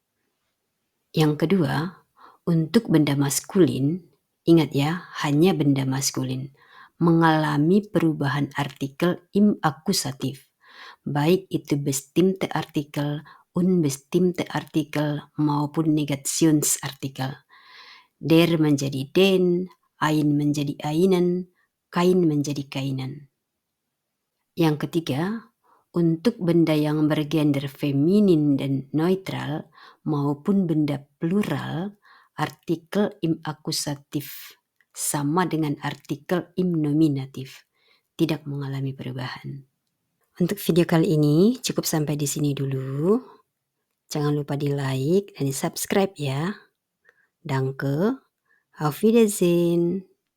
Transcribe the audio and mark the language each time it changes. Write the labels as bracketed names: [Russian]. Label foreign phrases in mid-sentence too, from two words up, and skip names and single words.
[Indonesian] Yang kedua, untuk benda maskulin, Ingat ya, hanya benda maskulin mengalami perubahan artikel [German] im akusatif, [Indonesian] baik itu [German] bestimmte Artikel, unbestimmte Artikel [Indonesian] maupun Negationsartikel. Der menjadi den, ein menjadi einen, kain menjadi kainan. Yang ketiga, untuk benda yang bergender feminin dan neutral maupun benda plural, artikel [German] im akusatif [Indonesian] sama dengan artikel [German] im nominatif, [Indonesian] tidak mengalami perubahan. Untuk video kali ini cukup sampai di sini dulu. Jangan lupa di like dan di subscribe ya. [German] Danke, auf Wiedersehen.